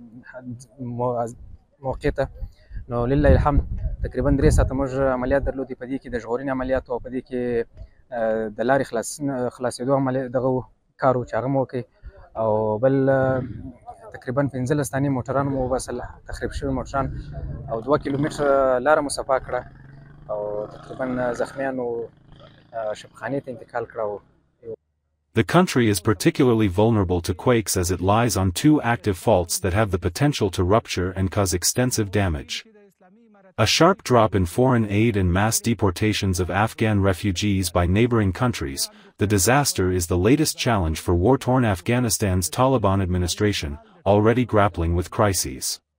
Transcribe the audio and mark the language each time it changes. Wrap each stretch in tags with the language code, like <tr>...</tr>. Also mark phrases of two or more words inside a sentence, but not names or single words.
<ps>موقع ته نو لله الحمد تقریبا 3 ساعته موږ عملیات درلودي په دې کې د ژغورنې عملیات او په دې کې د لارې خلاصېدو عملیات دغه کارو چې هغه مو وکړ او بل تقریبا 15 ثانیې موټران مو وباسل تخریب شوي موټران او 2 کیلومتره لاره مو صفا کړه او تقریبا زخمیانو شفاخانې ته انتقال کړه.</ps> <en>The country is particularly vulnerable to quakes as it lies on 2 active faults that have the potential to rupture and cause extensive damage. A sharp drop in foreign aid and mass deportations of Afghan refugees by neighboring countries, the disaster is the latest challenge for war-torn Afghanistan's Taliban administration, already grappling with crises.</en>